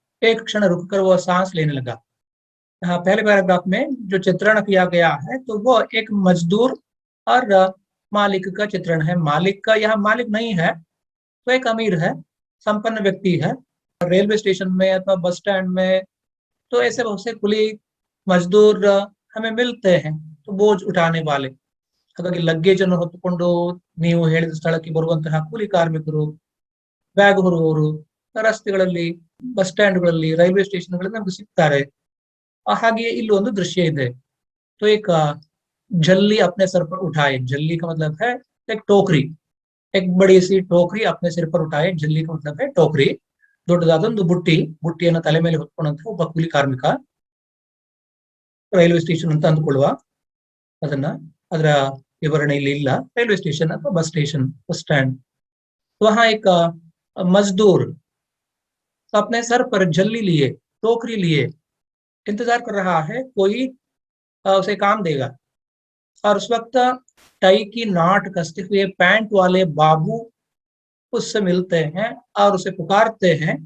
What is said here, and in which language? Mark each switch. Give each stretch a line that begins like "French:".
Hindi: एक क्षण रुककर वह सांस लेने लगा। यहाँ पहले पैराग्राफ में जो चित्रण किया गया है तो वो एक मजदूर और मालिक का चित्रण है। मालिक का यहाँ मालिक नहीं है, तो एक अमीर है, संपन्न व्यक्ति है। रेलवे स्टेशन में अथवा बस स्टैंड में तो ऐसे बहुत से कुली मजदूर हमें मिलते हैं, तो बोझ उठाने वाले।
Kannada: ಹಾಗಾಗಿ ಲಗ್ಗೇಜ್ ಅನ್ನು ಹೊತ್ತುಕೊಂಡು ನೀವು ಹೇಳಿದ ಸ್ಥಳಕ್ಕೆ ಬರುವಂತಹ ಕೂಲಿ ಕಾರ್ಮಿಕರು, ಬ್ಯಾಗ್ ಹೊರುವವರು ರಸ್ತೆಗಳಲ್ಲಿ, ಬಸ್ ಸ್ಟ್ಯಾಂಡ್ಗಳಲ್ಲಿ, ರೈಲ್ವೆ ಸ್ಟೇಷನ್ಗಳಲ್ಲಿ ನಮ್ಗೆ ಸಿಗ್ತಾರೆ। ಹಾಗೆ ಇಲ್ಲಿ ಒಂದು दृश्य ಇದೆ।
Hindi: तो एक झल्ली अपने सर पर उठाए, झल्ली का मतलब है एक टोकरी, एक बड़ी सी टोकरी अपने सिर पर उठाए। झल्ली का मतलब है टोकरी।
Kannada: ದೊಡ್ಡದಾದೊಂದು ಬುಟ್ಟಿ, ಬುಟ್ಟಿಯನ್ನು ತಲೆ ಮೇಲೆ ಹೊತ್ಕೊಂಡಂತಹ ಒಬ್ಬ ಕೂಲಿ ಕಾರ್ಮಿಕ ರೈಲ್ವೆ ಸ್ಟೇಷನ್ ಅಂತ ಅಂದ್ಕೊಳ್ಳುವ, ಅದನ್ನ ಅದರ विवरण ಇಲ್ಲಿ ಇಲ್ಲ,
Hindi: रेलवे स्टेशन अथवा बस स्टेशन, बस स्टैंड। वहां एक मजदूर अपने सर पर झल्ली लिए, टोकरी लिए इंतजार कर रहा है, कोई उसे काम देगा। और उस वक्त टाई की नाट कसते हुए पैंट वाले बाबू उससे मिलते हैं और उसे पुकारते हैं।